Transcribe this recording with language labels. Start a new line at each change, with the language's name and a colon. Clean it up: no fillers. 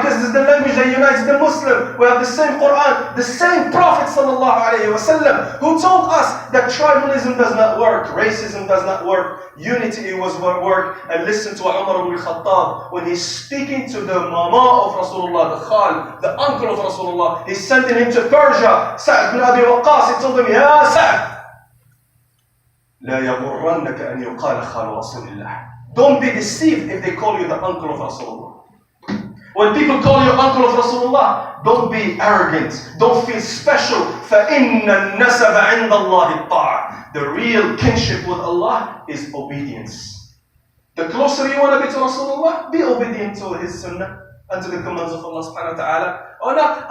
English: Because it's the language that unites the Muslim. We have the same Quran, the same Prophet sallallahu alaihi wasallam, who told us that tribalism does not work, racism does not work, unity was what work. And listen to Umar ibn Khattab when he's speaking to the mama of Rasulullah, the khal, the uncle of Rasulullah. He's sending him to Persia. Sa'd bin Abi Waqqas. He told him,
Arabic: Ya Sa'd, لا يغرنك أن يقال خال رسول الله.
English: Don't be deceived if they call you the uncle of Rasulullah. When people call you uncle of Rasulullah, don't be arrogant. Don't feel special.
Arabic: فَإِنَّ النَّسَبَ عِنْدَ اللَّهِ الطَّاعَةِ.
English: The real kinship with Allah is obedience. The closer you want to be to Rasulullah, be obedient to his sunnah and to the commands of Allah subhanahu wa ta'ala. Or not.